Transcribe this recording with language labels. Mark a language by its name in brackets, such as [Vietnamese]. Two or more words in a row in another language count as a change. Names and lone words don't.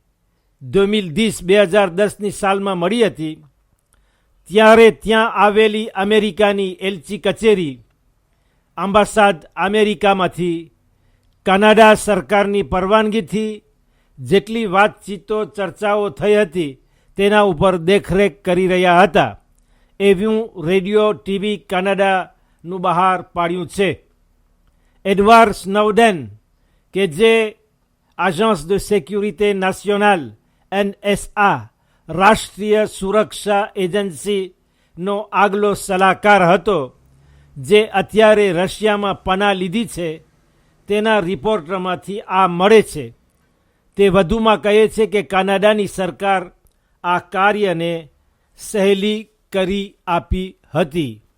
[Gujarati] 2010ની સાલમાં મળી હતી, ત્યારે ત્યાં આવેલી અમેરિકાની એલચી કચેરી આંબાસાદ અમેરિકામાંથી કનાડા સરકારની પરવાનગીથી જેટલી વાતચીતો ચર્ચાઓ થઈ હતી તેના ઉપર દેખરેખ કરી રહ્યા હતા, એવું રેડિયો ટીવી કનાડાનું બહાર પાડ્યું છે. એડવાર્ડ સ્નોડન, કે જે [French] agence de sécurité nationale [Gujarati] NSA રાષ્ટ્રીય સુરક્ષા એજન્સીનો આગલો સલાહકાર હતો, જે અત્યારે રશિયામાં પનાહ લીધી છે, તેના રિપોર્ટમાંથી આ મળે છે. તે વધુમાં કહે છે કે કનાડાની સરકાર આ કાર્યને સહેલી કરી આપી હતી.